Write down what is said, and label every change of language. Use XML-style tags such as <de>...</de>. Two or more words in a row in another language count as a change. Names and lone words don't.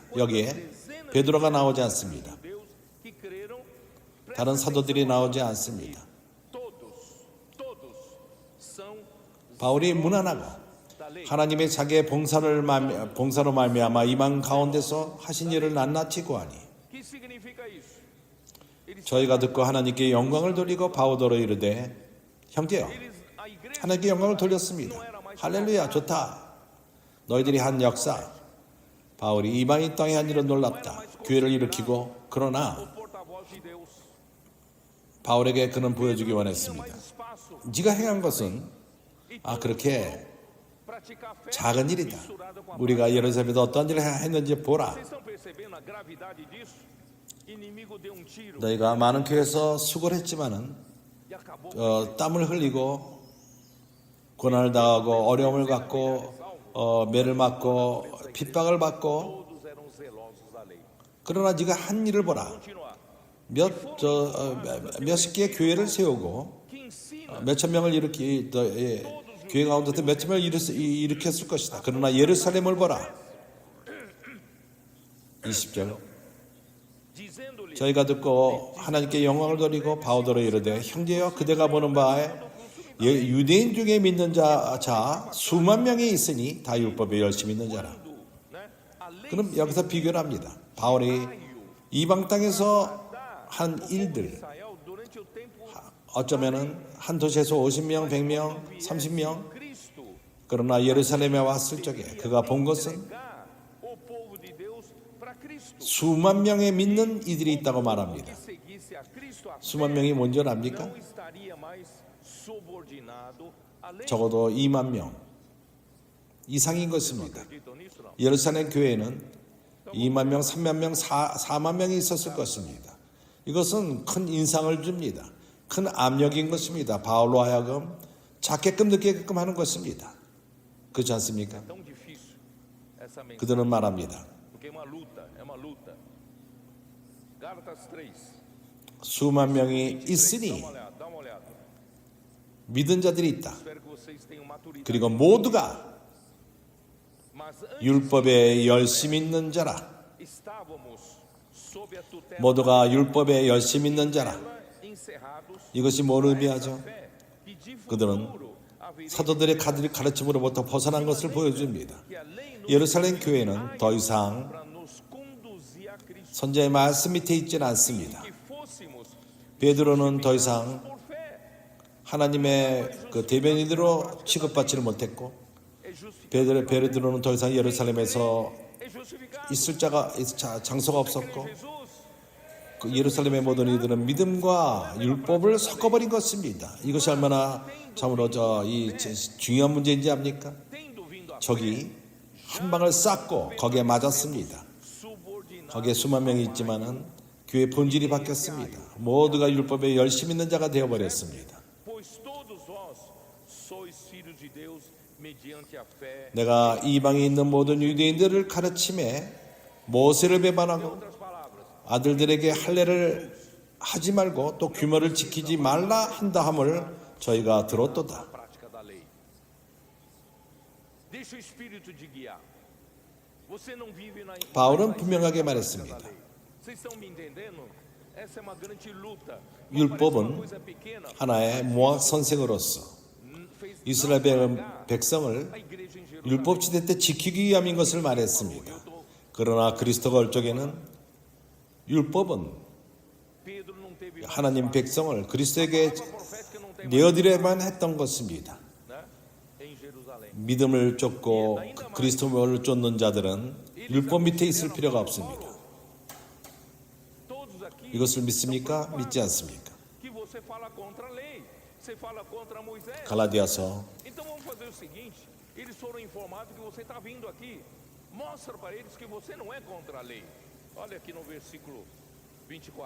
<ko>여기에 베드로가 나오지 않습니다. 다른 사도들이 나오지 않습니다. 바울이 무난하고 하나님의 자기의 봉사로 말미암아 이방 가운데서 하신 일을 낱낱이 구하니</ko> <pt>Que significa isso?</pt> <ko>저희가 듣고 하나님께 영광을 돌리고 바오더로 이르되 형제여</ko> <pt>A igreja</pt> <ko>하나님께 영광을 돌렸습니다. 할렐루야 좋다. 너희들이 한 역사 바울이 이방인 땅에 한 일은 놀랍다. 교회를 일으키고 그러나</ko> <pt>o porta-voz de Deus.</pt> <ko>바울에게 그는 보여주기 원했습니다.</ko> <pt>Mais espaço</pt> <ko>네가 행한 것은 그렇게</ko> <pt>praticar fé</pt> <ko>작은 일이다.</ko> <pt>misturada com a</pt> <ko>우리가 예루살렘에서 어떤 일을 했는지 보라.</ko> <pt>Vocês estão percebendo a gravidade disso? Inimigo deu tiro</pt> <ko>너희가 많은 교회에서 수고를 했지만은</ko> <pt>e acabou.</pt> <ko>땀을 흘리고 고난을 당하고 어려움을 갖고 매를 맞고 핍박을 받고</ko> <pt>Todos eram zelosos da lei.</pt> <ko>그러나 네가 한 일을 보라.</ko> <pt>Continuar.</pt> <ko>몇십 개의 교회를 세우고</ko> <pt>Que ensina</pt> <ko>몇천 명을 교회 가운데서 몇천 명을 일으켰을 것이다. 그러나 예루살렘을 보라. 20절</ko> <pt>dizendo-lhe</pt> <ko>저희가 듣고 하나님께 영광을 돌리고 바오더로 이르되 형제여 그대가 보는 바에 유대인 중에 믿는 자 수만 명이 있으니 다 율법에 열심히 있는 자라.</ko> <pt>né, a lei</pt> <ko>그럼 여기서 비교를 합니다. 바울이 이방 땅에서 한 일들</ko> <pt>Israel durante o tempo</pt> <ko>어쩌면은 한 도시에서 50명, 100명, 30명</ko> <pt>Cristo</pt> <ko>그러나 예루살렘에 왔을 적에 그가 본 것은</ko> <pt>entregar o povo de Deus para Cristo.</pt> <ko>수만 명의 믿는 이들이 있다고 말합니다.</ko> <pt>Que seguisse a Cristo, a</pt> <ko>수만 명이 뭔지 압니까?</ko> <pt>não estaria mais subordinado à lei.</pt> <ko>적어도 2만 명 이상인 것입니다.</ko> <pt>Acreditam nisso não?</pt> <ko>예루살렘 교회는 2만 명, 3만 명, 4만 명이 있었을 것입니다. 이것은 큰 인상을 줍니다. 큰 압력인 것입니다. 바울로 하여금 작게끔 느끼게끔 하는 것입니다. 그렇지 않습니까?</ko> <pt>Tão difícil essa mensagem,</pt> <ko>그들은 말합니다.</ko> <pt>porque é uma luta. Gálatas 3.</pt> <ko>수만 명이 있으니</ko> <pt>Dá uma olhada.</pt> <ko>믿은 자들이 있다.</ko> <pt>Espero que vocês tenham maturidade.</pt> <ko>그리고 모두가</ko> <pt>Mas antes</pt> <ko>율법에 열심 있는 자라.</ko> <pt>estávamos sob a tutela</pt> <ko>모두가 율법에 열심 있는 자라.</ko> <pt>encerrados</pt> <ko>이것이 뭘 의미하죠?</ko> <pt>fé que de</pt> <ko>그들은</ko> <pt>futuro haveria</pt> <ko>사도들의 가르침으로부터 벗어난 것을 보여줍니다.</ko> <pt>que a lei nos</pt> <ko>예루살렘 교회는 더 이상</ko> <pt>para nos conduzir a Cristo,</pt> <ko>선자의 말씀 밑에 있지는 않습니다.</ko> <pt>que fôssemos</pt> <ko>베드로는 더 이상</ko> <pt>por fé.</pt> <ko>하나님의 그 대변인으로 취급받지를 못했고</ko> <pt>É justificado,</pt> <ko>베드로는 더 이상 예루살렘에서 é justificado. 있을 장소가 없었고</ko> <pt>Jesus,</pt> <ko>그 예루살렘의 모든 이들은 믿음과 율법을 섞어버린 것입니다. 이것이 얼마나 참으로 이 중요한 문제인지 압니까?</ko> <pt>tendo vindo a</pt> <ko>적이 한 방을 쐈고 거기에 맞았습니다.</ko> <pt>subordinado,</pt> <ko>거기에 수만 명이 있지만은 교회 본질이 바뀌었습니다. 모두가 율법에 열심 있는 자가 되어버렸습니다.</ko> <pt>pois todos vós sois filhos de Deus mediante a fé.</pt> <ko>내가 이방에 있는 모든 유대인들을 가르침에 모세를 배반하고</ko> <pt>Outras palavras,</pt> <ko>아들들에게 할례를 하지 말고 또 규모를 지키지 말라 한다 함을 저희가 들었도다.</ko> <pt>a prática da lei. Deixa o espírito de guiar. Você não vive na</pt> <ko>바울은</ko> <pt>na</pt> <ko>분명하게</ko> <pt>prática da</pt> <ko>말했습니다.</ko> <pt>lei. Vocês estão me entendendo? Essa é uma grande luta.</pt> <ko>율법은</ko> <pt>coisa pequena.</pt> <ko>하나의 모학 선생으로서</ko> <pt>Fez</pt> <ko>이스라엘 백성을</ko> <pt>a igreja em Jerusalém.</pt> <ko>율법 시대 때 지키기 위함인 것을 말했습니다. 그러나 그리스도가 올 적에는 율법은</ko> <pt>Pedro não teve</pt> <ko>하나님 백성을 그리스도에게</ko> <pt>profética não tem</pt> <ko>내어드려야만 했던 것입니다.</ko> <pt>né? Em Jerusalém.</pt> <ko>믿음을 쫓고 그리스도를 쫓는 자들은 율법 밑에 있을 필요가 없습니다.</ko> <pt>Todos aqui</pt> <ko>이것을 믿습니까? 믿지 않습니까?</ko> <pt>que você fala contra a lei. Você fala contra Moisés.</pt> <ko>갈라디아서</ko> <pt>Então vamos fazer o seguinte: eles foram informados que você está vindo aqui. Mostra para eles que você não é contra a lei. Olha aqui no versículo 24.</pt>